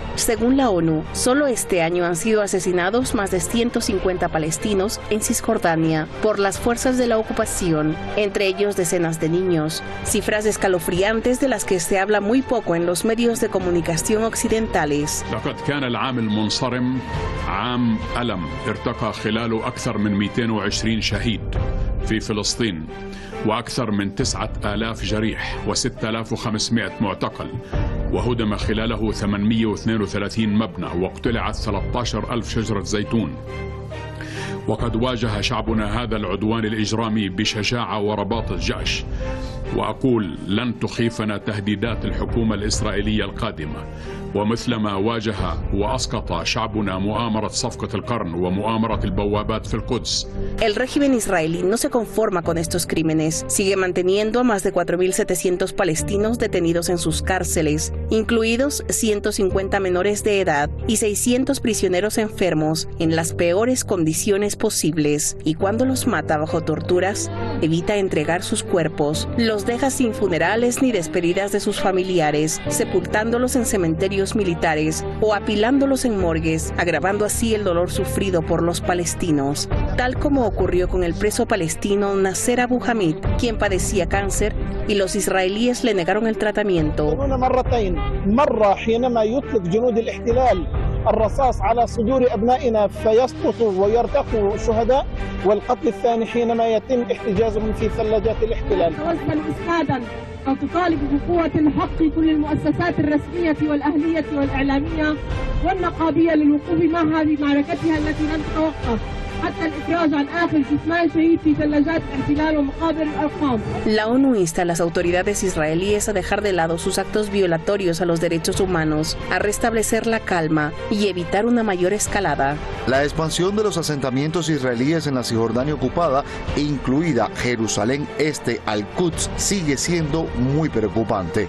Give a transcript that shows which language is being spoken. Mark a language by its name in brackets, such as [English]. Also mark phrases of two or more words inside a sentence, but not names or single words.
[Spanish] Según la ONU, solo este año han sido asesinados más de 150 palestinos en Cisjordania por las fuerzas de la ocupación, entre ellos decenas de niños. Cifras escalofriantes de las que se habla muy poco en los medios de comunicación occidentales. [Arabic] كان العام المنصرم عام ألم ارتقى خلاله أكثر من 220 شهيد في فلسطين وأكثر من 9000 جريح و6500 معتقل وهدم خلاله 832 مبنى واقتلعت 13000 شجرة زيتون. وقد واجه شعبنا هذا العدوان الإجرامي بشجاعة ورباط الجأش وأقول لن تخيفنا تهديدات الحكومة الإسرائيلية القادمة ومثلما واجه وأسقط شعبنا مؤامرة صفقة القرن ومؤامرة البوابات في القدس. [Spanish] El régimen israelí no se conforma con estos crímenes. Sigue manteniendo a más de 4.700 palestinos detenidos en sus cárceles, incluidos 150 menores de edad y 600 prisioneros enfermos en las peores condiciones posibles. Y cuando los mata bajo torturas, evita entregar sus cuerpos. Los deja sin funerales ni despedidas de sus familiares, sepultándolos en cementerios militares o apilándolos en morgues, agravando así el dolor sufrido por los palestinos, tal como ocurrió con el preso palestino Nasser Abu Hamid, quien padecía cáncer y los israelíes le negaron el tratamiento. [Arabic] الرصاص على صدور أبنائنا فيسقطوا ويرتقوا شهداء والقتل الثاني حينما يتم احتجازهم في ثلاجات الاحتلال. توسل إسنادا أو تطالب بقوة الحق كل المؤسسات الرسمية والأهلية والإعلامية والنقابية للوقوف معها بمعركتها التي لن تتوقف. [Spanish] La ONU insta a las autoridades israelíes a dejar de lado sus actos violatorios a los derechos humanos, a restablecer la calma y evitar una mayor escalada. La expansión de los asentamientos israelíes en la Cisjordania ocupada, incluida Jerusalén Este al-Quds, sigue siendo muy preocupante.